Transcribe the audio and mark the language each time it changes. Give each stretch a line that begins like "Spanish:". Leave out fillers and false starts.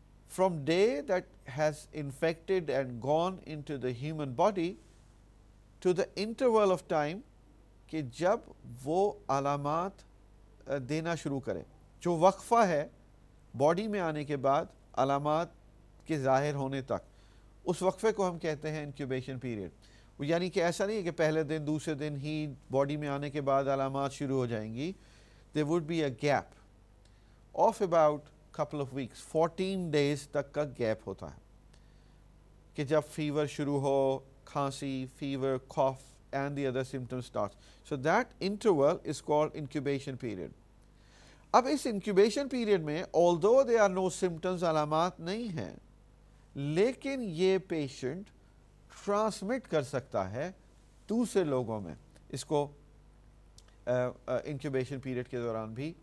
English: from day that has infected and gone into the human body to the interval of time کہ جب وہ علامات دینا شروع کرے, جو وقفہ ہے باڈی میں آنے کے بعد علامات
Urdu: کے ظاہر ہونے تک، اس وقفے کو ہم کہتے ہیں انکیوبیشن پیریڈ. یعنی کہ ایسا نہیں ہے کہ پہلے دن دوسرے دن ہی باڈی میں آنے کے بعد علامات شروع ہو جائیں گی.
English: there would be a gap of about couple of weeks, 14 days تک کا gap ہوتا ہے کہ جب فیور شروع ہو, کھانسی, fever, cough and the other symptoms starts. So that interval is called incubation period.
Urdu: اب اس انکیوبیشن پیریڈ میں although there are no symptoms, علامات نہیں ہیں, لیکن یہ پیشنٹ ٹرانسمٹ کر سکتا ہے دوسرے لوگوں میں اس کو انکیوبیشن پیریڈ کے دوران بھی.